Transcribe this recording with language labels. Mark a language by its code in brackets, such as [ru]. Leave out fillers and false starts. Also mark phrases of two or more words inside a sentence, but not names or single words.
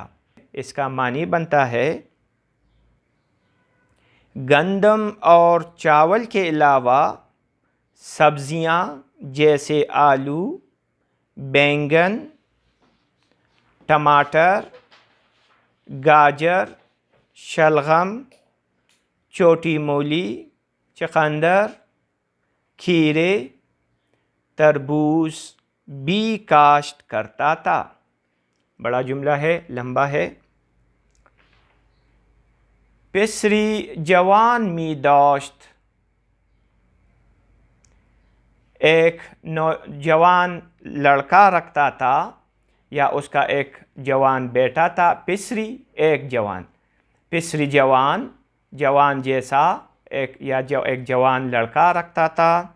[ur] اس کا معنی بنتا ہے گندم اور چاول کے علاوہ سبزیاں جیسے آلو، بینگن، ٹماٹر، گاجر، شلغم، چھوٹی مولی، چقندر، کھیرے، تربوز بھی کاشت کرتا تھا۔ بڑا جملہ ہے، لمبا ہے۔ [fa] پسری جوان می داشت، [ur] ایک نوجوان لڑکا رکھتا تھا یا اس کا ایک جوان بیٹا تھا۔ پسری ایک جوان، [fa] پسری جوان، [ur] جوان جیسا، ایک جوان لڑکا رکھتا تھا۔